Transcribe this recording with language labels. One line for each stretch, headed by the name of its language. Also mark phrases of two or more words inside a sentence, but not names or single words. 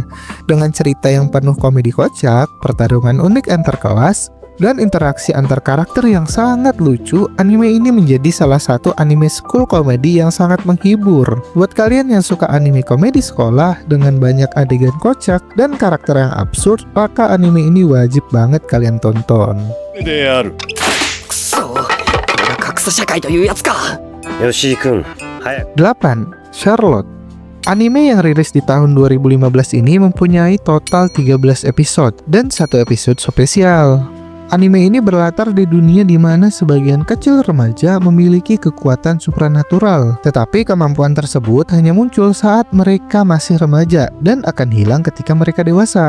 Indonesian: Dengan cerita yang penuh komedi kocak, pertarungan unik antar kelas, dan interaksi antar karakter yang sangat lucu, anime ini menjadi salah satu anime school komedi yang sangat menghibur. Buat kalian yang suka anime komedi sekolah dengan banyak adegan kocak dan karakter yang absurd, maka anime ini wajib banget kalian tonton.
Japanese: くそ、これが格差社会というやつか。吉井くん、早く。
Indonesian: 8. Charlotte. Anime yang rilis di tahun 2015 ini mempunyai total 13 episode dan 1 episode spesial. Anime ini berlatar di dunia di mana sebagian kecil remaja memiliki kekuatan supranatural, tetapi kemampuan tersebut hanya muncul saat mereka masih remaja dan akan hilang ketika mereka dewasa.